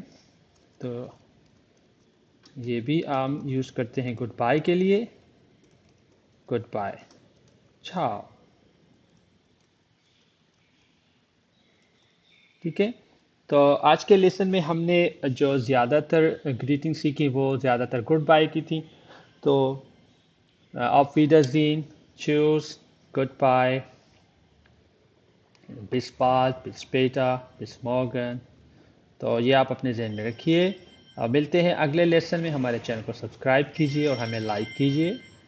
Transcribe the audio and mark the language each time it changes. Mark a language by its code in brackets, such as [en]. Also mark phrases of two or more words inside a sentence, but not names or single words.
[hi] तो ये भी हम यूज़ करते हैं [en] good bye [hi] के लिए। [en] Good bye, ciao. [hi] ठीक है। तो आज के लेसन में हमने जो ज़्यादातर ग्रीटिंग सीखी वो ज़्यादातर [en] good bye [hi] की थी। [de] तो auf Wiedersehen, Tschüss, Goodbye, bis bald, bis später, bis morgen। [hi] तो ये आप अपने जहन में रखिए। अब मिलते हैं अगले लेसन में। हमारे चैनल को सब्सक्राइब कीजिए और हमें लाइक कीजिए।